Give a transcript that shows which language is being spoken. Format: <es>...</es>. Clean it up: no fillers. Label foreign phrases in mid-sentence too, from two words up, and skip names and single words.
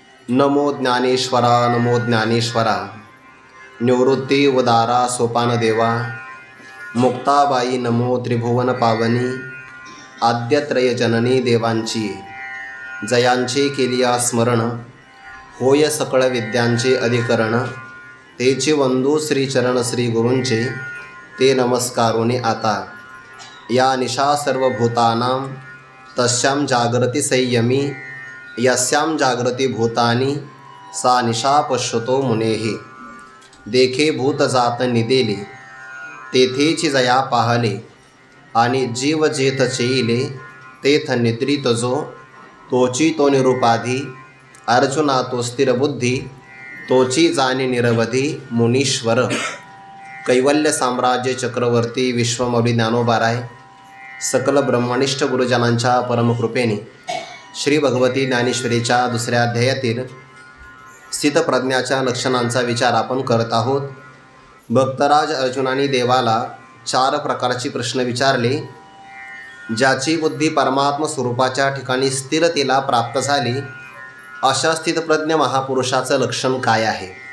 <mr>नमो ज्ञानेश्वरा नमो ज्ञानेश्वरा। निवृत्ती उदारा सोपान देवा। मुक्ताबाई नमो त्रिभुवन पावनी। आद्यत्रय जननी देवांची जयांचे केलिया स्मरण। होय सकळ विद्यांचे अधिकरण। तेचे वंदू श्रीचरण श्री गुरूंचे ते नमस्कारोनी आता।</mr> <sa>या निशा सर्वभूतानां तस्यां जागृती संयमी। यस्यां जागृती भूतानी सा निशा पश्यतो मुनेः।</sa> <mr>देखे भूत जात निदेले तेथेची जया पाहले। आणि जीव जेथ चेईले तेथ निद्रित जो। तोची तो निरुपाधी अर्जुना तो स्थिर बुद्धी। तोची जाणे निरवधी मुनीश्वर। कैवल्य साम्राज्य चक्रवर्ती विश्वमौली ज्ञानोबाराय सकल ब्रह्मनिष्ठ गुरुजनांच्या परमकृपेने श्री भगवती ज्ञानेश्वरीच्या दुसऱ्या अध्यायातील स्थितप्रज्ञाच्या लक्षणांचा विचार आपण करत आहोत। भक्तराज अर्जुनाने देवाला 4 प्रकारचे प्रश्न विचारले। ज्याची बुद्धी परमात्म स्वरूपाच्या ठिकाणी स्थिरतेला प्राप्त झाली अशा स्थितप्रज्ञ महापुरुषाचं लक्षण काय आहे?</mr>